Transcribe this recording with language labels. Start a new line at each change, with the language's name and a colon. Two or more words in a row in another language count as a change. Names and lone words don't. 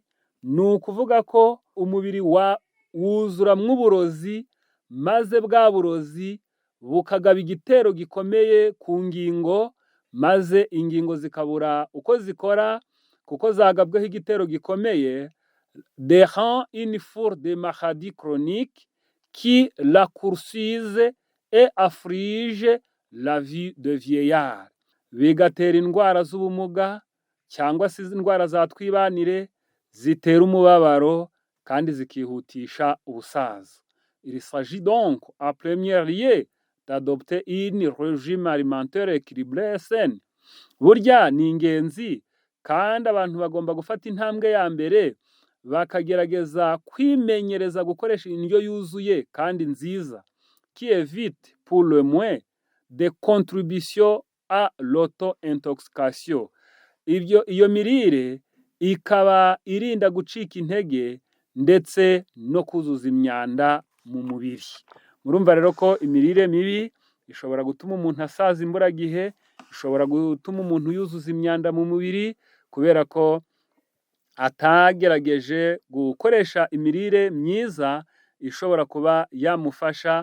Kinyarwanda: Ni ukuvuga ko umubiri wuzuramwo uburozi, maze bwa burozi bukagaba igitero gikomeye ku ngingo, maze ingingo zikabura uko zikora kuko zagabweho igitero gikomeye,
French: derant une foule de maladies chroniques qui la poursuivent et affligent la vie de vieillard.
Kinyarwanda: Bigatera indwara z'ubumuga cyangwa se indwara za twibanire, zitera umubabaro kandi zikihutisha ubusaza.
French: Il s'agit donc en premier lieu d'adopter un régime alimentaire équilibré et sain.
Kinyarwanda: Burya ni ingenzi, kandi abantu bagomba gufata intambwe ya mbere bakagerageza kwimenyereza gukoresha indyo yuzuye kandi nziza,
French: qui évite pour le moins des contributions à l'auto-intoxication.
Kinyarwanda: Iyo mirire ikaba irinda gucika intege ndetse no kuzuza imyanda mu mubiri. Murumva rero ko imirire mibi ishobora gutuma umuntu asaza imburagihe, ishobora gutuma umuntu yuzuza imyanda mu mubiri, kubera ko atagerageje gukoresha imirire myiza ishobora kuba yamufasha.